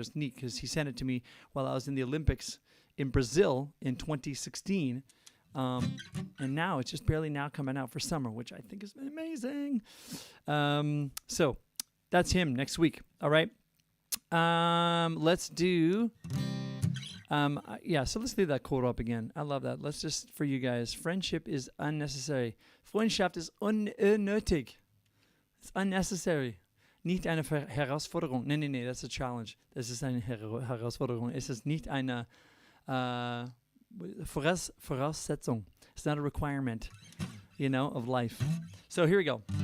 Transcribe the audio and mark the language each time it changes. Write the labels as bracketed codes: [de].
[en] It's neat because he sent it to me while I was in the Olympics in Brazil in 2016, and now it's just barely now coming out for summer, which I think is amazing. So That's him next week. All right. Let's do. So let's leave that quote up again. I love that. Let's just, for you guys, friendship is unnecessary. [de] Freundschaft ist unnötig. [en] It's unnecessary. [de] Nicht eine Herausforderung. Nee, [en] that's a challenge. [de] Das ist eine Herausforderung. Es ist nicht eine Voraussetzung. [en] It's not a requirement, of life. So here we go.